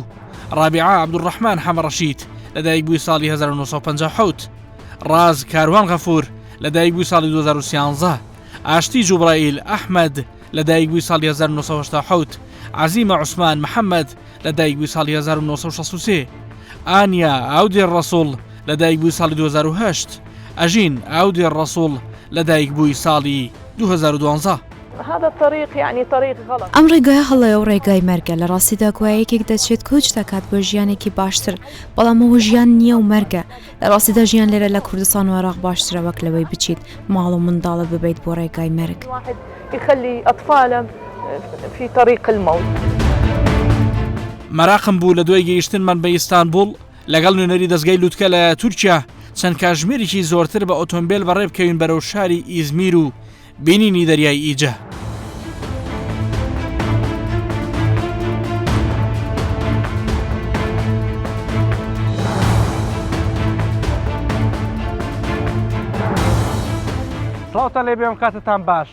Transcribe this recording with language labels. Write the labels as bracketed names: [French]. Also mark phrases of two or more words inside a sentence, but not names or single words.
[Central Kurdish] ڕابعە عەبدوڕەحمان حەمەڕەشید لەدایک بووی ساڵی 1957، ڕاز کاروان غەفور لەدایک بووی ساڵی 2013، ئاشتی جوبرائیل ئەحمەد لەدایک بووی ساڵی 1970، عەزیمە عوسمان محەممەد لەدایک بووی ساڵی 1963، ئانیا ئاودێر ڕەسوڵ لەدایک بووی ساڵی 2008، ئەژین ئاودێر ڕەسوڵ لەدایک بووی ساڵی 2012. [Arabic] هذا الطريق يعني طريق غلط. [Central Kurdish] ئەم ڕێگای هەڵەیە و ڕێگای مەرگە لە ڕاستیدا گوایەکێک دەچێت کۆچ دەکات بۆ ژیانێکی باشتر بەڵام ئەوە ژیان نییە و مەرگە. لە ڕاستیدا ژیان لێرە لە کوردستان و عێراق باشترە وەک لەوەی بچیت ماڵ و منداڵە ببیت بۆ ڕێگای مەرگ. [Arabic] واحد يخلي أطفاله في طريق الموت. [Central Kurdish] مەراقم بوو لە دوای گەیشتنمان بە ئیستانبول لەگەڵ نوێنەری دەستگای لووتکە لە تورکیا چەند کاتژمێرێکی زۆرتر بە ئۆتۆمبیل بەڕێ بکەوین بەرەو شاری ئیزمیر و بینینی دەریای ئیجە. سڵاوتان لێ بێم کاتتان باش.